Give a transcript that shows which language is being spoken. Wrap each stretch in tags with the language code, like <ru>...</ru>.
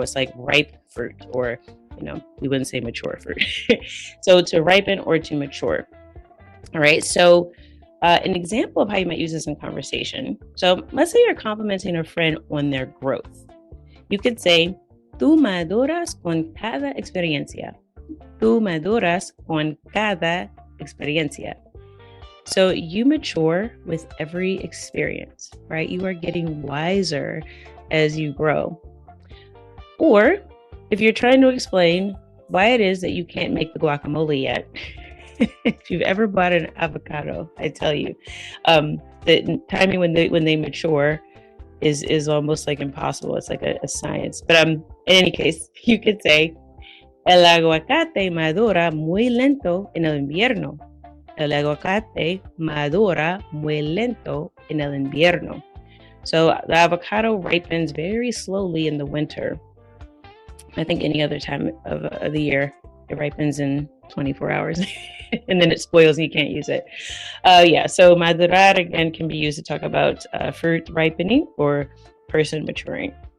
<en>It's like ripe fruit, or, you know, we wouldn't say mature fruit. So to ripen or to mature. All right. So an example of how you might use this in conversation. So let's say you're complimenting a friend on their growth. You could say,</en> <es>tú maduras con cada experiencia. Tú maduras con cada experiencia.</es> <en>So you mature with every experience, right? You are getting wiser as you grow. Or if you're trying to explain why it is that you can't make the guacamole yet, if you've ever bought an avocado, I tell you, the timing when they mature is almost like impossible. It's like a science. But in any case, you could say,</en> <es>el aguacate madura muy lento en el invierno. El aguacate madura muy lento en el invierno.</es> <en>So the avocado ripens very slowly in the winter. I think any other time of the year, it ripens in 24 hours and then it spoils and you can't use it. So madurar again can be used to talk about fruit ripening or person maturing.</en>